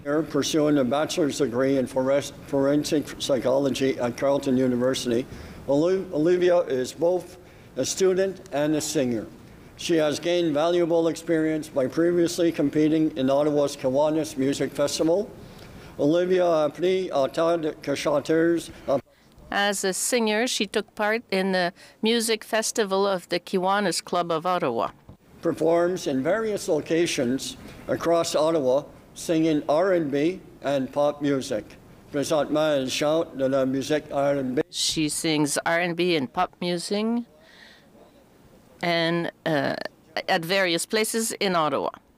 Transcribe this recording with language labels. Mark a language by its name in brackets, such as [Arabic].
[English] Pursuing a bachelor's degree in forensic psychology at Carleton University, Olivia is both a student and a singer. She has gained valuable experience by previously competing in Ottawa's Kiwanis Music Festival. [French] Olivia a appris en tant que chanteuse. [English] As a singer, she took part in the music festival of the Kiwanis Club of Ottawa. Performs in various locations across Ottawa, singing R&B and pop music. [French] Présentement, elle chante de la musique R&B. [English] She sings R&B and pop music and at various places in Ottawa.